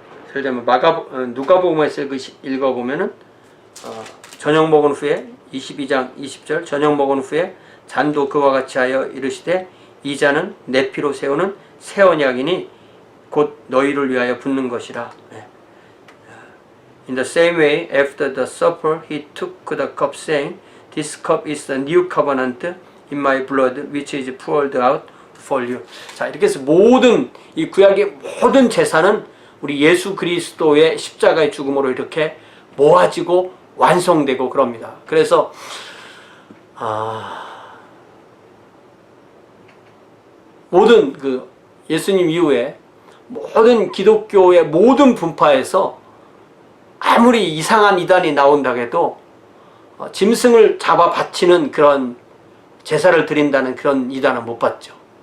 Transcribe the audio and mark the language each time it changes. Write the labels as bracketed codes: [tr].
[ko] 예를 들면 누가복음에서 읽어보면은 저녁 먹은 후에 22장 20절 저녁 먹은 후에 잔도 그와 같이 하여 이르시되 이 잔은 내 피로 세우는 새 언약이니 곧 너희를 위하여 붓는 것이라. [en] In the same way, after the supper, he took the cup, saying, This cup is the new covenant in my blood, which is poured out for you. [ko] 자, 이렇게 해서 이 구약의 모든 제사는 우리 예수 그리스도의 십자가의 죽음으로 이렇게 모아지고 완성되고 그럽니다. 그래서 모든 그 예수님 이후에 모든 기독교의 모든 분파에서 아무리 이상한 이단이 나온다고 해도 짐승을 잡아 바치는 그런 제사를 드린다는 그런 이단은 못 봤죠.